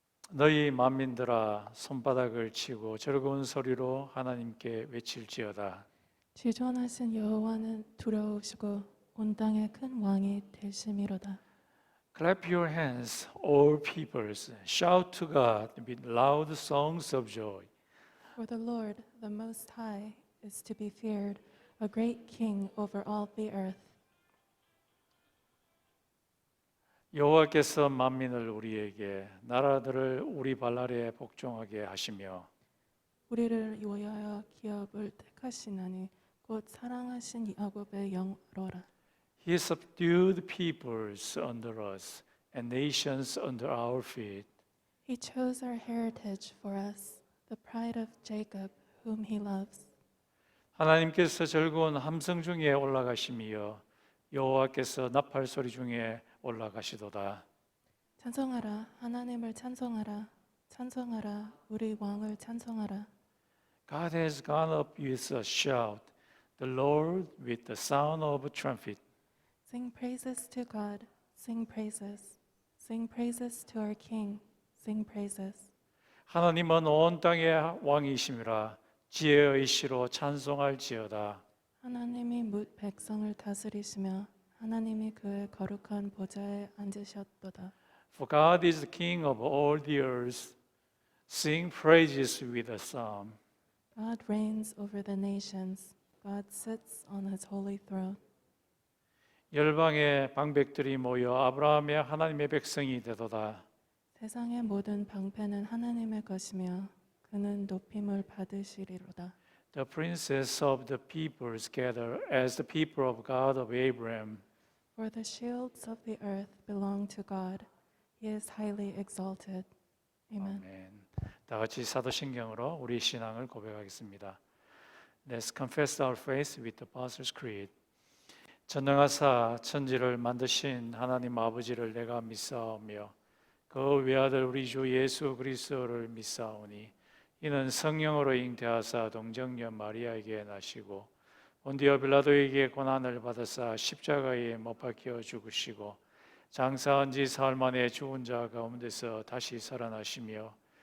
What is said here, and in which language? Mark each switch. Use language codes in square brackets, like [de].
[ko] 너희 만민들아 손바닥을 치고 즐거운 소리로 하나님께 외칠지어다. 지존하신 여호와는 두려우시고 온 땅의 큰 왕이 되심이로다. [en] Clap your hands, all peoples. Shout to God with loud songs of joy. For the Lord, the Most High, is to be feared, a great king over all the earth. [ko] 여호와께서 만민을 우리에게 나라들을 우리 발 아래 복종하게 하시며 우리를 위하여 기업을 택하시나니 곧 사랑하신 야곱의 영으로라. [en] He subdued peoples under us and nations under our feet. He chose our heritage for us, the pride of Jacob, whom he loves. [ko] 하나님께서 즐거운 함성 중에 올라가시며 여호와께서 나팔 소리 중에 올라가시도다. 찬송하라, 하나님을 찬송하라, 찬송하라, 우리 왕을 찬송하라. [en] God has gone up with a shout, the Lord with the sound of a trumpet. Sing praises to God, sing praises. Sing praises to our King, sing praises. [ko] 하나님은 온 땅의 왕이심이라 지혜의 시로 찬송할지어다. 하나님이 뭇 백성을 다스리시며 하나님이 그의 거룩한 보좌에 앉으셨도다. [en] For God is the King of all the earth. Sing praises with a psalm. God reigns over the nations. God sits on his holy throne. [ko] 열방의 방백들이 모여 아브라함의 하나님의 백성이 되도다. 세상의 모든 방패는 하나님의 것이며 그는 높임을 받으시리로다. [en] The princes of the peoples gather as the people of God of Abraham. For the shields of the earth belong to God. He is highly exalted. Amen. [ko] 아멘. 다 같이 사도신경으로 우리 신앙을 고백하겠습니다. [en] Let's confess our faith with the Apostles' Creed. [ko] 전능하사 천지를 만드신 하나님 아버지를 내가 믿사오며 그 외아들 우리 주 예수 그리스도를 믿사오니 이는 성령으로 잉태하사 동정녀 마리아에게 나시고 본디오 빌라도에게 고난을 받으사 십자가에 못 박혀 죽으시고 장사한 지 사흘 만에 죽은 자 가운데서 다시 살아나시며